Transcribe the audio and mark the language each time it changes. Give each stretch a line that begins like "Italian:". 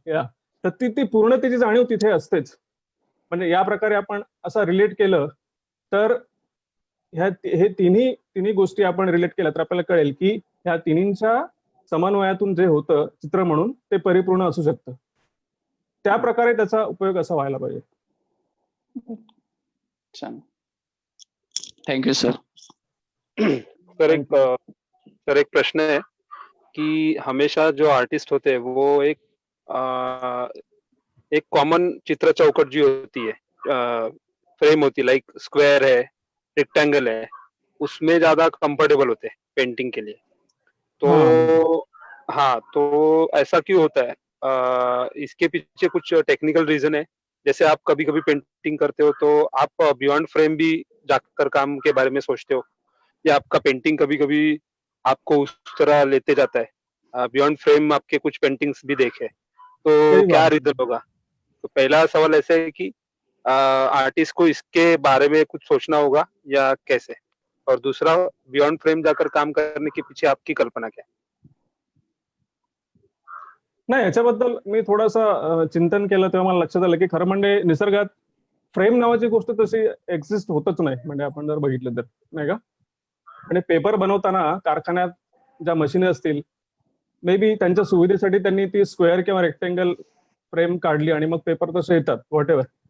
Marathi: तर ती पूर्णतेची जाणीव तिथे असतेच. म्हणजे या प्रकारे आपण असं रिलेट केलं तर हे तिन्ही गोष्टी आपण रिलेट केल्या तर आपल्याला कळेल की ह्या तिन्हींच्या समन्वयातून जे होतं चित्र म्हणून ते परिपूर्ण असू शकतं. त्या प्रकारे त्याचा उपयोग असा व्हायला पाहिजे. छान, थँक्यू सर.
Hindi: सर एक प्रश्न है कि हमेशा जो आर्टिस्ट होते हैं वो एक कॉमन चित्र चौकट जी होती है, फ्रेम होती है, लाइक स्क्वायर है, रेक्टेंगल है, उसमें ज्यादा कंफर्टेबल होते हैं पेंटिंग के लिए. तो हाँ, तो ऐसा क्यों होता है? इसके पीछे कुछ टेक्निकल रीजन है? जैसे आप कभी कभी पेंटिंग करते हो तो आप बियॉन्ड फ्रेम भी जाकर काम के बारे में सोचते हो, या आपका पेंटिंग कभी कभी आपको उस तरह लेते जाता है? बियॉन्ड फ्रेम आपके कुछ पेंटिंग्स भी देखे, तो क्या रीजन होगा? तो पहला सवाल ऐसे है कि आर्टिस्ट को इसके बारे में कुछ सोचना होगा या कैसे? और दूसरा, बियॉन्ड फ्रेम जाकर काम करने के पीछे आपकी कल्पना क्या है?
Marathi: नाही, याच्याबद्दल मी थोडंसं चिंतन केलं तेव्हा मला लक्षात आलं की खरं म्हणजे निसर्गात फ्रेम नावाची गोष्ट तशी एक्झिस्ट होतच नाही. म्हणजे आपण जर बघितलं तर, नाही का? आणि पेपर बनवताना कारखान्यात ज्या मशीन असतील, मे बी त्यांच्या सुविधेसाठी त्यांनी ती स्क्वेअर किंवा रेक्टेंगल फ्रेम काढली आणि मग पेपर तसे येतात
English: Whatever.